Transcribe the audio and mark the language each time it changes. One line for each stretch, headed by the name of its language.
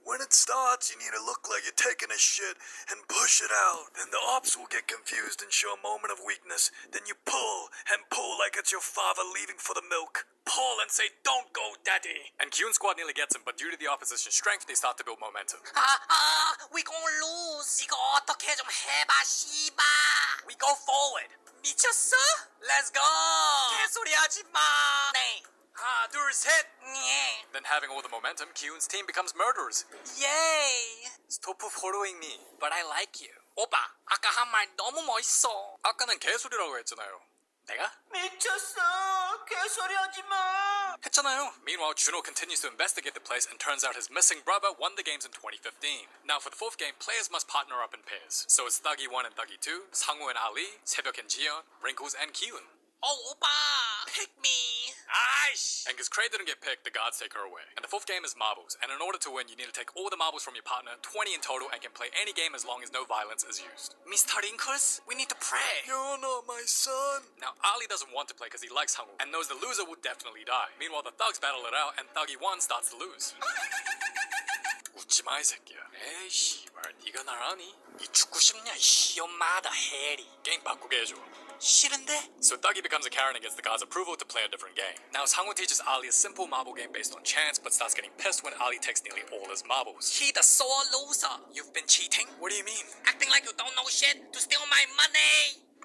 English: When it starts, you need to look like you're taking a shit and push it out. Then the ops will get confused and show a moment of weakness. Then you pull and pull like it's your father leaving for the milk. Pull and say, don't go, daddy. And Ki-hoon's squad nearly gets him, but due to the opposition's strength, they start to build momentum. We gon' lose.
Korean: 이거 어떻게 좀 해봐, 씨바.
English: We go forward.
Korean: 미쳤어?
English: Let's go.
Korean: 개소리 하지 마. 네. 하나, 둘, 셋. 네.
English: Then having all the momentum, Ki-hoon's team becomes murderers. Yay. Stop following me. But I like you.
Korean: 오빠, 아까 한 말 너무 멋있어. 아까는 개소리라고 했잖아요. 내가? 미쳤어. 개소리 하지 마. 했잖아요.
English: Meanwhile, Juno continues to investigate the place and turns out his missing brother won the games in 2015. Now for the 4th game, players must partner up in pairs. So it's Thuggy 1 and Thuggy 2, Sangwoo and Ali, Se-byuk and Jiyeon, Wrinkles and Ki-hoon. Oh,
Korean: 오빠.
English: Pick me. Aish! And because Cray didn't get picked, the gods take her away. And the 4th game is marbles. And in order to win, you need to take all the marbles from your partner, 20 in total, and can play any game as long as no violence is used. Mr. Wrinkles, we need to pray. You're not my son. Now, Ali doesn't want to play because he likes Sangwoo and knows the loser will definitely die. Meanwhile, the thugs battle it out, and Thuggy 1 starts to lose.
Korean: 웃지 마, 이 새끼야. 에이, 씨발, 네가 날 아니? 이 죽고 싶냐, 이 엄마다 해리. 게임 바꾸게 해줘. 싫은데?
English: So Thuggy becomes a Karen and gets the god's approval to play a different game. Now Sangwoo teaches Ali a simple marble game based on chance, but starts getting pissed when Ali takes nearly all his marbles. He the sore loser. You've been cheating? What do you mean? Acting like you don't know shit to steal my money.